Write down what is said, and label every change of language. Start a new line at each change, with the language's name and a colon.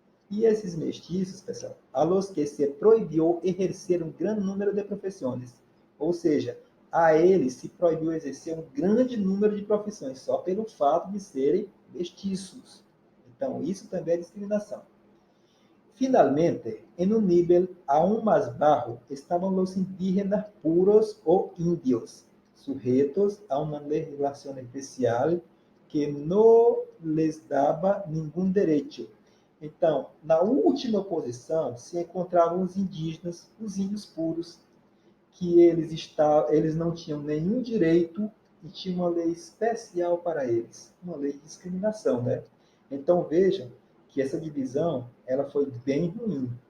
Portuguese: E esses mestiços, pessoal,
Spanish: a los que se
Portuguese: proibiu exercer um grande número de profissões. Ou seja, a eles se proibiu exercer um grande número de profissões, só pelo fato de serem mestiços. Então, isso também é discriminação.
Spanish: Finalmente, en un nivel aún más bajo estaban los indígenas puros o indios, sujetos a una legislación especial que no les daba ningún derecho.
Portuguese: Então, na última posição se encontravam os indígenas, os índios puros, que eles não tinham nenhum direito e tinha uma lei especial para eles, uma lei de discriminação, né? Então, vejam que essa divisão ela foi bem ruim.